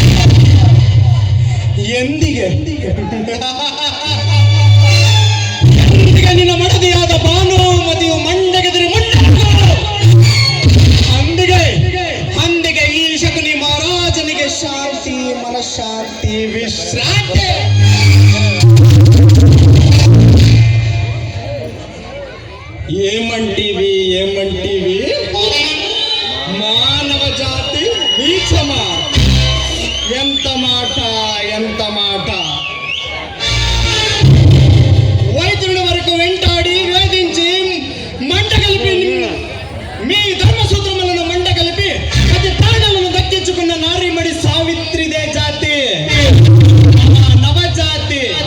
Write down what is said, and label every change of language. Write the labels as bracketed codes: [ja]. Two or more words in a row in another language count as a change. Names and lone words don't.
[kn] ಎಂದಿಗೆ ಎಂದಿಗೆ ನಿನ್ನ ಮಡದಿಯಾದ ಭಾನುಮತಿಯು ಮಂಡಗೆದಿರಿ ಅಂದಿಗೆ ಅಂದಿಗೆ ಈ ಶಕುನಿ ಮಹಾರಾಜನಿಗೆ ಶಾಂತಿ, ಮನಃಶಾಂತಿ, ವಿಶ್ರಾಂತಿ. [te] ఏమంటివి ఏమంటివి మానవ జాతి నీచమ. ఎంత మాట ఎంత మాట. వైద్యుడి వరకు వెంటాడి వేధించి మంట కలిపి మీ ధర్మసూత్రములను మంట కలిపి 10 ప్రాణాలను దక్కించుకున్న నారీమణి సావిత్రిదే జాతి, నవజాతి.